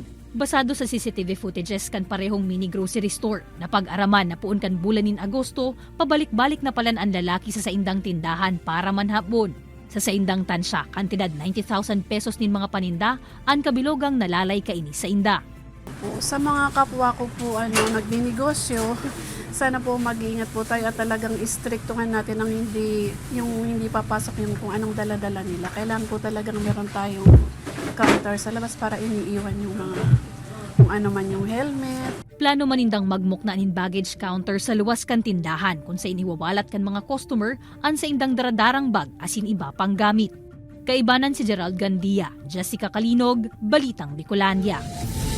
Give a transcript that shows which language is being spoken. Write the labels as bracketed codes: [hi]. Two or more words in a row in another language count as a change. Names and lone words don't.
[bik] Basado sa [en] CCTV footages [bik] kan parehong mini grocery store, napag-araman na puon kan bulan nin Agosto, pabalik-balik na palan ang lalaki sa saindang tindahan para manhabon. Sa saindang tansya, kantidad 90,000 pesos nin mga paninda, ang kabilogang nalalay kaini sa inda. [tl] Sa mga kapwa ko po nagninegosyo, sana po mag-iingat po tayo at talagang istriktuhan natin ang hindi papasok yung kung anong dala-dala nila. Kailangan po talagang meron tayong counter sa labas para iniiwan yung mga kung ano man yung helmet. [bik] Plano manindang magmukna nin [en] baggage counter [bik] sa luwas kan tindahan kung sa iniwawalat kan mga customer ang sa indang daradarang bag asin iba pang gamit. Kaibanan si Gerald Gandia, Jessica Kalinog, Balitang Bicolandia.